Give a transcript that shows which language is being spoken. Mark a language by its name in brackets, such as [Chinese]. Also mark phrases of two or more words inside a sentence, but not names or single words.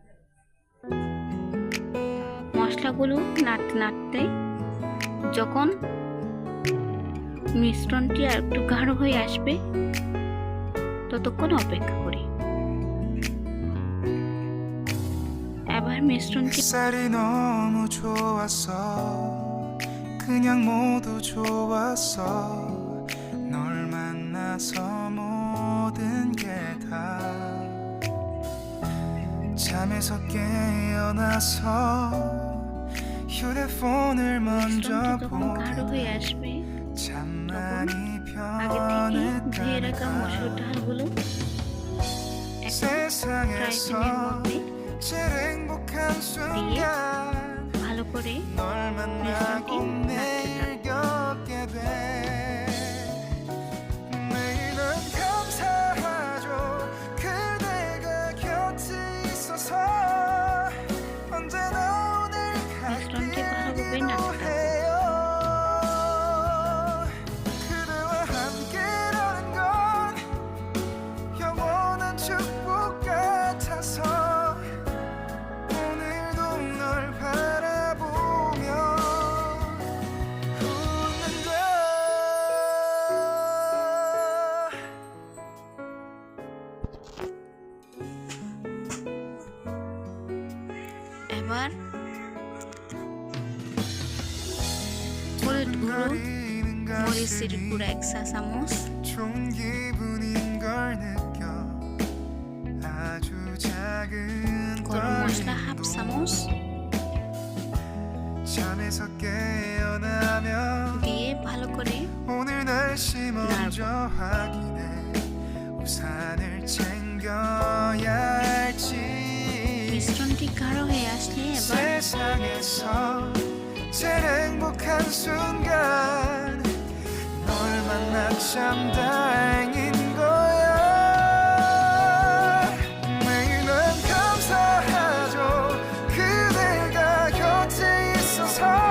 [Bangla] মশলাগুলো নাড়তে নাড়তে যখন মিশ্রণটি আর একটু গাঢ় হয়ে আসবে ততক্ষণ অপেক্ষা করি। এবার মিশ্রণটি [Korean] 그냥 모두 좋았어 널 만나서 모든 게 다 잠에서 깨어나서 휴대폰을 먼저 보게 잠만이 편했다는 세상에서 제일 행복한 순간 [Bangla] ভালো করে [Korean] 널 만나고 매일 겪게 돼 매일은 감사하죠 그대가 곁에 있어서 언제나 오늘 갈길 기도해요 그대와 함께라는 건 영원한 축복 같아서 오늘도 널 바라보며 웃는다 [Bangla] এবার হলুদ গুঁড়ো, মরিচের গুঁড়ো 1 চা চামচ, [Korean] 좋은 기분인 걸 느껴 아주 작은 [Bangla] গরম মশলা 1/2 চামচ [Korean] 잠에서 깨어나면 [Bangla] দিয়ে ভালো করে [Korean] 오늘 날씨 먼저 확인해 우산을 챙겨야 할지 [Bangla] মিশ্রণটি গাঢ় হয়ে আসলে এবার [Korean] 세상에서 제일 행복한 순간 널 만나 참 다행인 거야. 매일 난 감사하죠. 그대가 곁에 있어서.